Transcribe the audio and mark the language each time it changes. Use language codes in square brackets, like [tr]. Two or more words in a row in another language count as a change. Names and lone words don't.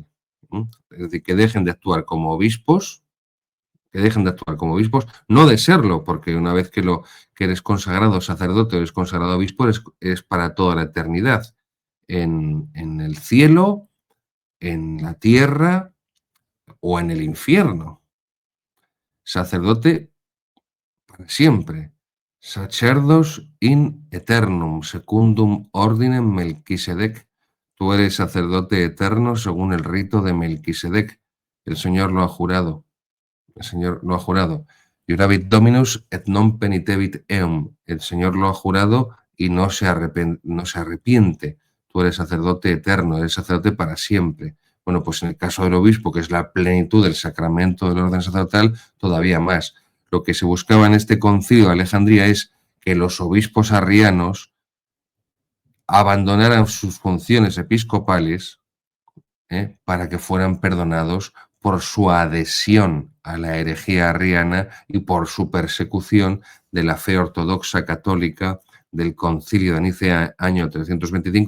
[es] Es decir, que dejen de actuar como obispos, no de serlo, porque una vez que eres consagrado sacerdote o eres consagrado obispo, es para toda la eternidad, en el cielo, en la tierra o en el infierno. Sacerdote para siempre. [la] Sacerdos in eternum, secundum ordinem Melquisedec. [es] Tú eres sacerdote eterno según el rito de Melquisedec. El Señor lo ha jurado. El Señor lo ha jurado. [la] Juravit Dominus et non penitebit eum. [es] El Señor lo ha jurado y no se arrepiente. Tú eres sacerdote eterno, eres sacerdote para siempre. Bueno, pues en el caso del obispo, que es la plenitud del sacramento del orden sacerdotal, todavía más. Lo que se buscaba en este concilio de Alejandría es que los obispos arrianos abandonaran sus funciones episcopales para que fueran perdonados por su adhesión a la herejía arriana y por su persecución de la fe ortodoxa católica del Concilio de Nicea, año 325.